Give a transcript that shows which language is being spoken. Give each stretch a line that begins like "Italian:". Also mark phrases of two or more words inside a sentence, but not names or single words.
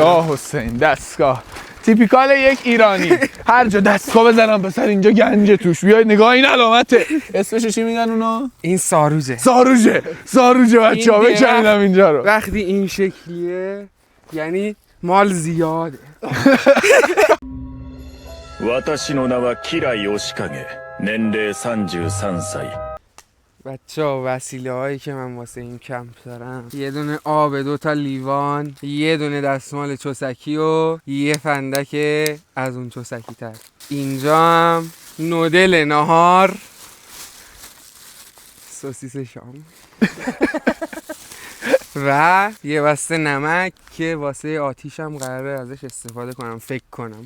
Persian: یا حسین دستگاه. تیپیکال یک ایرانی. هر جا دستگاه بزنم پسر اینجا گنج توش. بیاید نگاه این علامته. اسمش چی میگن اونا؟ این ساروجه. ساروجه بچه‌ها بکنیدم اینجا رو. وقتی این شکلیه یعنی مال زیاده.
Japanese: 私の名はキライヨシカゲ年齢33歳
Persian: بچه‌ها وسیله هایی که من واسه این کمپ دارم: یه دونه آب، 2 تا لیوان، یه دونه دستمال چوسکی و یه فندک از اون چوسکی تر. اینجا هم نودل نهار، سوسیس شام و یه بسته نمک که واسه آتیشم قراره ازش استفاده کنم فکر کنم.